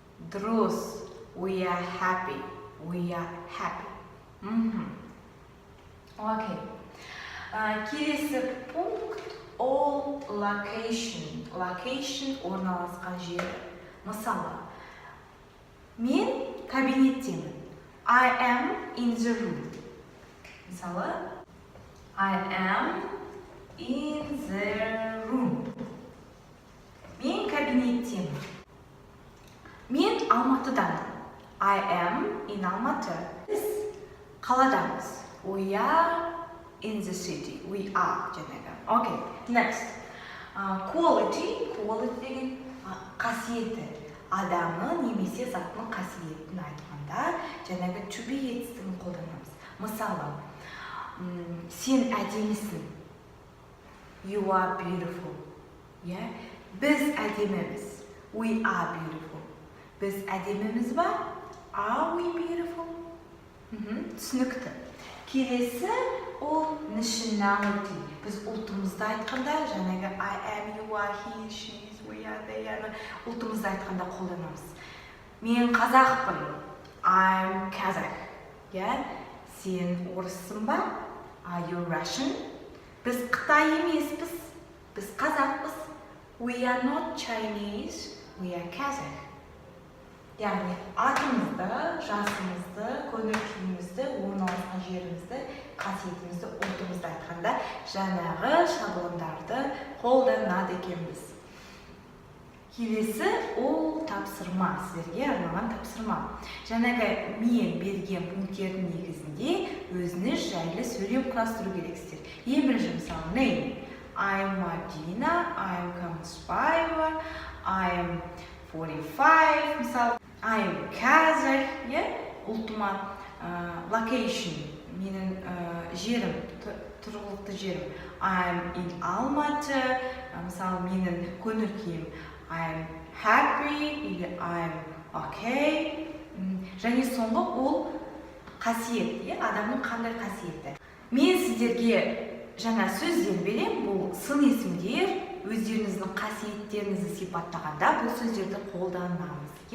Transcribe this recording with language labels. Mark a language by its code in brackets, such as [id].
[kk] Дұрыс. [en] We are happy. We are happy. Okay. [kk] Келесі пункт [en] all location. [kk] Location орналасқан жері. Мысалы, мен кабинеттемін. [en] I am in the room. [kk] Мысалы, [en] I am in the room. [kk] Мен кабинеттемін. Мен Алматыдамын. [en] I am in Алматы. [kk] Біз қаладамыз. [en] We are in the city. We are [kk] жаңағы. [en] Okay, next. Quality. [kk] Quality деген қасиеті. Адамы немесе заттың қасиетін айтқанда жаңағы to be етістігін қолданамыз. Мысалы, сен әдемісің. [en] You are beautiful. [kk] Біз әдеміміз. [en] We are beautiful. [kk] Біз әдеміміз ба? [en] Are we beautiful? [kk] Түсінікті. Келесі ол nationality. Біз ұлтымызды айтқанда жаңағы [en] I am, you are, he, she, we are, they are. [kk] Ұлтымызды айтқанда қолданамыз. Мен қазақпын. [en] I'm Kazakh. [kk] Сен орыссың ба? [en] Are you Russian? [kk] Біз Қытай емеспіз. Біз қазақпыз. [en] We are not Chinese. We are Kazakh. [kk] Яғни атымызды, жасымызды, көңіл күйімізді, орналасқан жерімізді, қасиетімізді, ұлтымызды айтқанда жаңағы шаблондарды қолданады екенбіз. Келесі ол тапсырма, сіздерге арналған тапсырма. Жаңағы мен берген пункттердің негізінде өзіңіз жайлы сөйлеп құрастыру керексіздер. Ең бірінші мысалы name. [en] I'm Marina, I'm Камыспаева, I'm 45, [kk] мысалы [en] I'm Kazakh, [kk] ұлтыма location, менің жерім, тұрғылықты жерім. [en] I'm in Алматы. [kk] Мысалы, менің көңіл күйім [en] I'm happy [ru] или [en] I'm okay. [kk] Және соңғы ол қасиет, адамның қандай қасиеті. Мен сіздерге жаңа сөздер берем, бұл сын есімдер, өздеріңіздің қасиеттеріңізді сипаттағанда бұл сөздерді қолданамыз.